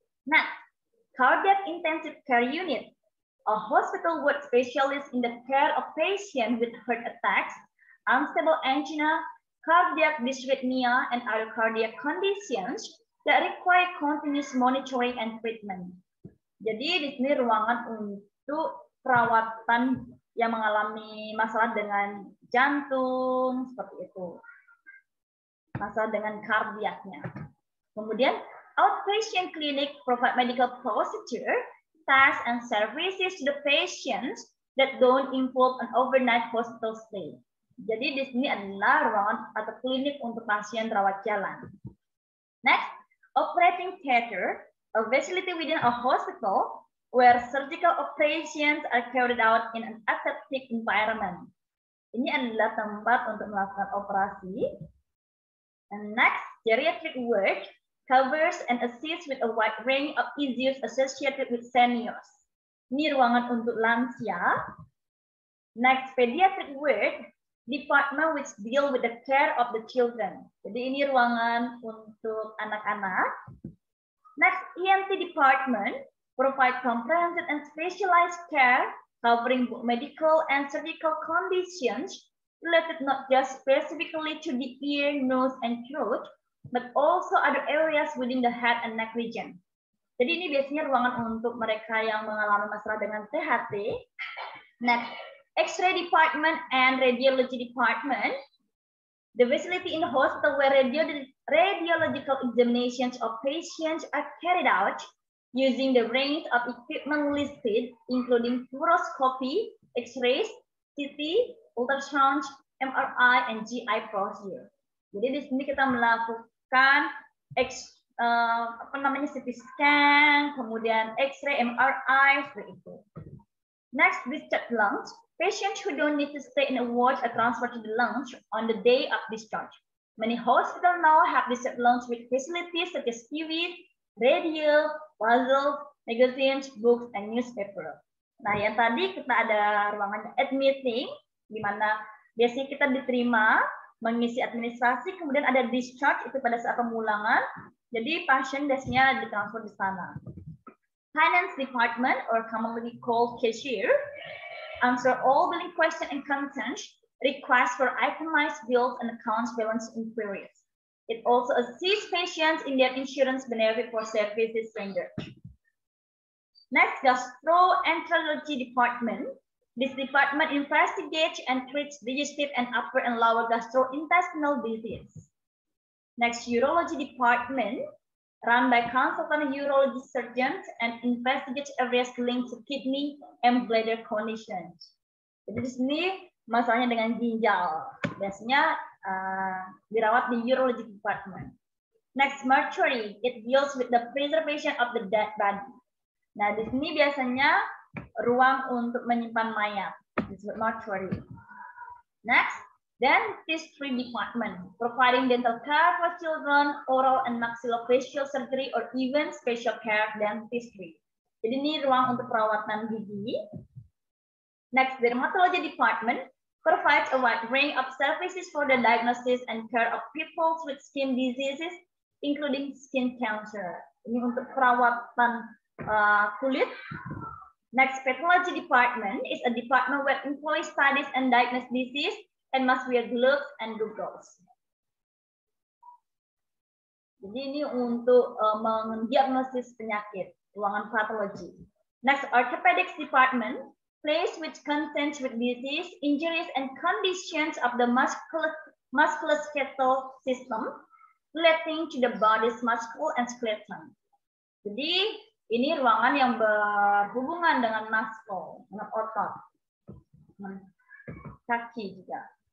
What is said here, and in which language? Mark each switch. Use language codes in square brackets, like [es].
[en] Nah, cardiac intensive care unit, a hospital ward specialist in the care of patients with heart attacks, unstable angina, cardiac dysrhythmia, and other cardiac conditions that require continuous monitoring and treatment. [id] Jadi di sini ruangan untuk perawatan yang mengalami masalah dengan jantung seperti itu, masalah dengan kardiaknya. Kemudian [en] outpatient clinic provide medical procedure, tasks, and services to the patients that don't involve an overnight hospital stay. [id] Jadi di sini adalah ruangan atau klinik untuk pasien rawat jalan. [en] Next, operating theater, a facility within a hospital where surgical operations are carried out in an aseptic environment. [id] Ini adalah tempat untuk melakukan operasi. [en] And next, geriatric ward covers and assists with a wide range of issues associated with seniors. [id] Ini ruangan untuk lansia. [en] Next, pediatric ward, department which deal with the care of the children. [id] Jadi ini ruangan untuk anak-anak. [en] Next, ENT department provide comprehensive and specialized care covering medical and surgical conditions related not just specifically to the ear, nose, and throat, but also other areas within the head and neck region. [id] Jadi ini biasanya ruangan untuk mereka yang mengalami masalah dengan THT. [en] Next, X-ray department and radiology department, the facility in the hospital where radiological examinations of patients are carried out using the range of equipment listed, including fluoroscopy, X-rays, CT, ultrasound, MRI, and GI procedure. [id] Jadi di sini kita melakukan CT scan, kemudian X-ray, MRI, seperti itu. [en] Next, discharge lungs. Patients who don't need to stay in a ward are transferred to the lounge on the day of discharge. Many hospitals now have discharge lounge with facilities such as TV, radio, puzzle, magazines, books, and newspaper. [id] Nah, yang tadi kita ada ruangan admitting, di mana biasanya kita diterima, mengisi administrasi, kemudian ada discharge, itu pada saat pemulangan. Jadi pasien biasanya ditransfer di sana. [en] Finance Department, or commonly called cashier, answer all billing questions and contents, requests for itemized bills and accounts balance inquiries. It also assists patients in their insurance benefit for services rendered. Next, Gastroenterology Department. This department investigates and treats digestive and upper and lower gastrointestinal disease. Next, Urology Department, run by consultant urology surgeons and investigates areas linked to kidney and bladder conditions. [id] Jadi di sini masalahnya dengan ginjal, biasanya dirawat di Urology Department. [en] Next, mortuary, it deals with the preservation of the dead body. [id] Nah, di sini biasanya ruang untuk menyimpan mayat, disebut mortuary. [en] Next, Dentistry Department, providing dental care for children, oral and maxillofacial surgery, or even special care dentistry. [id] Jadi ini ruang untuk perawatan gigi. [en] Next, Dermatology Department provides a wide range of services for the diagnosis and care of people with skin diseases, including skin cancer. [id] Ini untuk perawatan kulit. [en] Next, Pathology Department is a department where employees studies and diagnose disease and must wear gloves and goggles. [id] Jadi ini untuk mendiagnosis penyakit, ruangan patologi. [en] Next, Orthopedics Department, place which contends with disease, injuries, and conditions of the musculoskeletal system relating to the body's muscle and skeleton. [id] Jadi ini ruangan yang berhubungan dengan muscle, dengan otot, kaki juga.